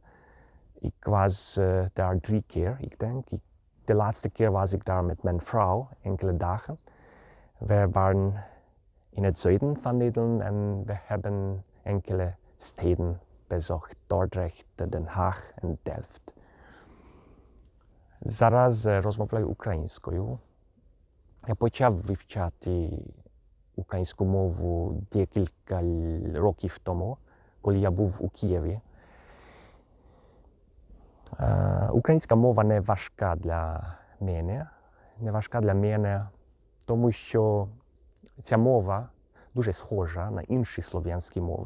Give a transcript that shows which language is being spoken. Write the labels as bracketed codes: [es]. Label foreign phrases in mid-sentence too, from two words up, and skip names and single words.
[nl] Ik was daar 3 keer, ik denk. De laatste keer was ik daar met mijn vrouw, enkele dagen. We waren in het zuiden van Nederland en we hebben enkele steden bezocht. Dordrecht, Den Haag en Delft. [uk] Зараз розмовляю українською. Я почав вивчати українську мову декілька років тому, коли я був у Києві. Українська мова не важка для мене, тому що ця мова дуже схожа на інші слов'янські мови.